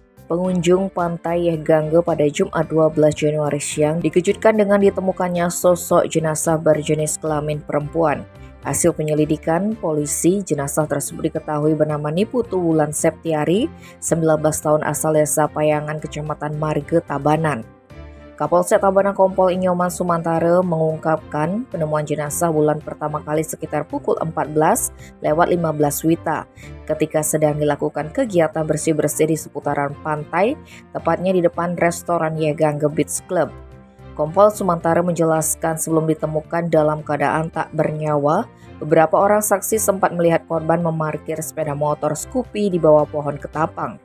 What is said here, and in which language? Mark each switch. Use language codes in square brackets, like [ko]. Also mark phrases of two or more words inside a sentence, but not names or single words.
[id] Pengunjung pantai Yehgangge pada Jumat 12 Januari siang dikejutkan dengan ditemukannya sosok jenazah berjenis kelamin perempuan. Hasil penyelidikan polisi, jenazah tersebut diketahui bernama Niputu Wulan Septiari, 19 tahun asal desa Payangan, Kecamatan Marge, Tabanan. Kapolsek Tabanan Kompol Inyoman Sumantara mengungkapkan penemuan jenazah Wulan pertama kali sekitar pukul 14.15 WITA ketika sedang dilakukan kegiatan bersih-bersih di seputaran pantai, tepatnya di depan restoran Yehgangge Beach Club. Kompol Sumantara menjelaskan sebelum ditemukan dalam keadaan tak bernyawa, beberapa orang saksi sempat melihat korban memarkir sepeda motor Scoopy di bawah pohon ketapang.